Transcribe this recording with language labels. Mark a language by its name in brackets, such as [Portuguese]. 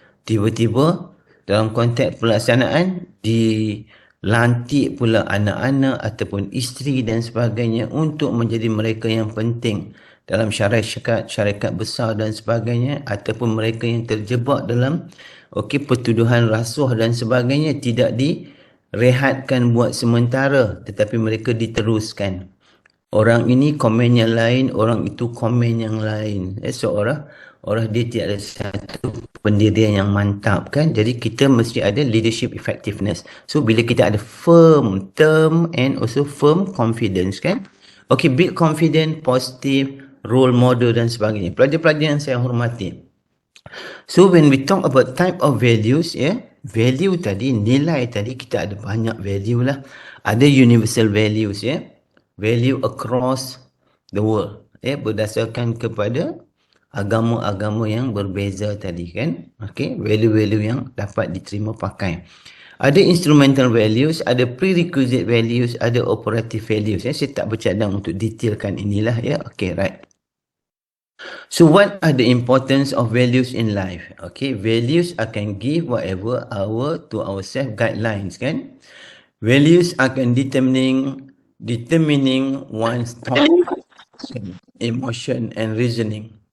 [Malay] Tiba-tiba dalam konteks pelaksanaan dilantik pula anak-anak ataupun isteri dan sebagainya untuk menjadi mereka yang penting dalam syarikat besar dan sebagainya, ataupun mereka yang terjebak dalam pertuduhan rasuah dan sebagainya tidak direhatkan buat sementara, tetapi mereka diteruskan. Orang ini komen yang lain, orang itu komen yang lain. Orang dia tidak ada satu pendirian yang mantap, kan. Jadi kita mesti ada leadership effectiveness. [English] So [Malay] bila kita ada [English] firm term and also firm confidence, kan. Okay, build confident, positive, role model [Malay] dan sebagainya. Pelajar-pelajar yang saya hormati. [English] So when we talk about type of values, value [Malay] tadi, nilai tadi, kita ada banyak value lah. Ada [English] universal values, value across the world, [Malay] berdasarkan kepada agama-agama yang berbeza tadi, kan. [English] Okay, value-value [Malay] yang dapat diterima pakai. [English] Ada instrumental values, ada prerequisite values, ada operative values. [Malay] Saya tak bercadang untuk detailkan inilah, [English] Okay, right. So what are the importance of values in life? Okay, values akan give whatever to ourselves guidelines, kan. Values akan determining one's thought, emotion and reasoning.